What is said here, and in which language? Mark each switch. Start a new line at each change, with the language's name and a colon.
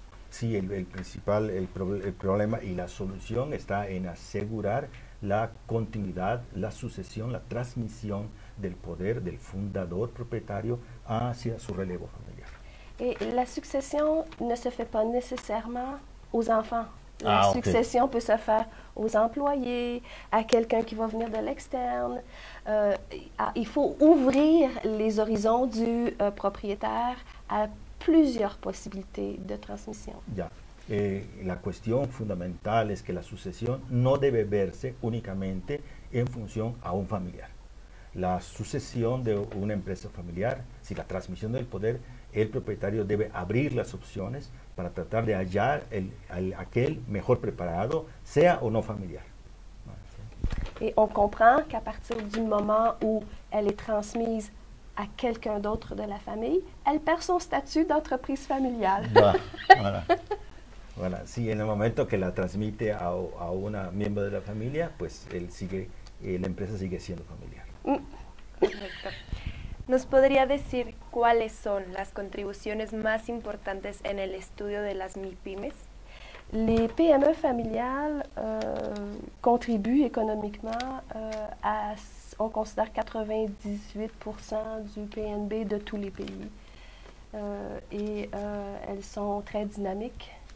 Spanish: Sí, el problema y la solución está en asegurar la continuidad, la sucesión, la transmisión del poder del fundador propietario hacia su relevo familiar.
French: Et la succession ne se fait pas nécessairement aux enfants. La succession peut se faire aux employés, à quelqu'un qui va venir de l'externe. Il faut ouvrir les horizons du propriétaire à plusieurs possibilités de transmission.
Spanish: Ya. La cuestión fundamental es que la sucesión no debe verse únicamente en función a un familiar. La sucesión de una empresa familiar, si la transmisión del poder, el propietario debe abrir las opciones para tratar de hallar aquel mejor preparado, sea o no familiar.
French: Et on comprend qu'à partir du moment où elle est transmise à quelqu'un d'autre de la famille, elle perd son statut d'entreprise familiale. Voilà. Voilà.
Spanish: Si en el momento que la transmite a un miembro de la familia, pues la empresa sigue siendo familiar. Correcto. ¿Nos podría decir cuáles son las contribuciones más importantes en el estudio de las MIPYMES?
French: Les PME familiales contribuent économiquement on considère 98% du PNB de tous les pays. Elles sont très dynamiques.